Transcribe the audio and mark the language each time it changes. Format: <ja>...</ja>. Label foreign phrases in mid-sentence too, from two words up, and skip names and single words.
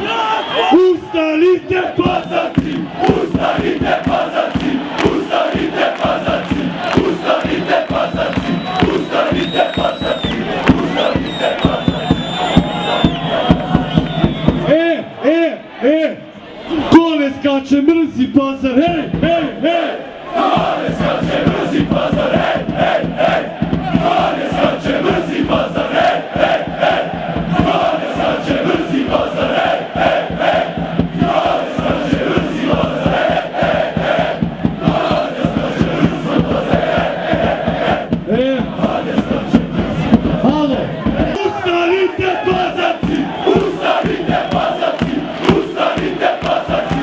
<sr>Ustanite pazarci! Ustanite pazarci! Ustanite pazarci! Ustanite pazarci! Ustanite pazarci! Ustanite pazarci! Kole skače mrzi pazar, hej, hej, hej! Kole skače mrzi pazar, hej, hej, hej! Kole skače mrzi pazar, hej, hej, hej! Kole skače mrzi pazar, hej, hej, hej! Kole skače mrzi pazar, hej, hej, hej! Kole skače mrzi pazar, hej, hej, hej! Halo! Ustanite pazarci! Ustanite pazarci! Ustanite pazarci!</sr>